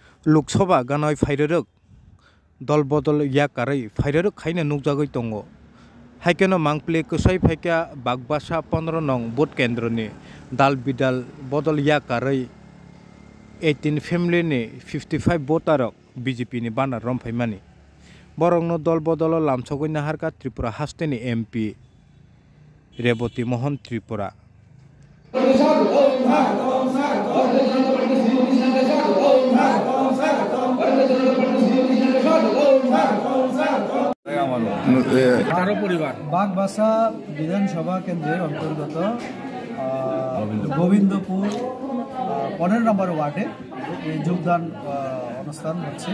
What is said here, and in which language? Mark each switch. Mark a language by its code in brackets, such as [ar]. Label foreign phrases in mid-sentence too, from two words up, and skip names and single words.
[trp] लोकसभा गानाय फाइररक दल बदल याकारै फाइररक खाइना नुकजागै दंग हाइकेनो मांगप्ले कसै फाइका बागबासा 15 नं भोट केन्द्रनि दाल बिदाल बदल याकारै 18 फेमिलिनि 55 भोटारक बीजेपी नि बानार रमफाइमानि बरंनो दल बदल लामसगै नाहारका त्रिपुरा हास्टेनि एमपी रेवती मोहन त्रिपुरा [bn] বাগবাসা বিধানসভা কেন্দ্রের অন্তর্গত গোবিন্দপুর 15 নম্বর ওয়ার্ডে যোগদান অনুষ্ঠান হচ্ছে।